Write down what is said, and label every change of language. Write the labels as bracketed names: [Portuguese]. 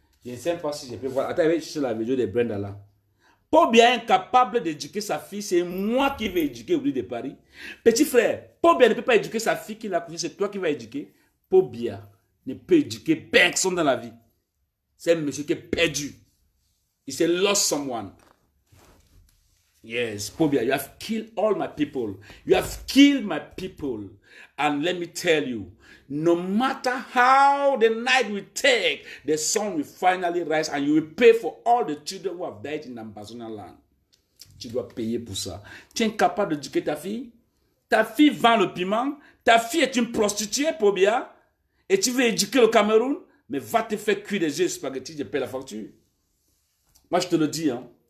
[French] Je ne sais pas si je peux voir. Attends, je vais chercher la vidéo de Brenda là. Paul Biya est incapable d'éduquer sa fille. C'est moi qui vais éduquer Willy de Paris. Petit frère, Paul Biya ne peut pas éduquer sa fille qu'il a couchée. C'est toi qui vas éduquer. Paul Biya ne peut éduquer personne dans la vie. C'est un monsieur qui est perdu. [English] Il s'est lost someone. Yes, Paul Biya, you have killed all my people. You have killed my people. And let me tell you, no matter how the night will take, the sun will finally rise and you will pay for all the children who have died in Ambazonian land. [French] Tu dois payer pour ça. Tu es incapable d'éduquer ta fille? Ta fille vend le piment. Ta fille est une prostituée, Paul Biya. Et tu veux éduquer le Cameroun? Mais va te faire cuire des yeux spaghettis, je paie la facture. Moi, je te le dis, hein.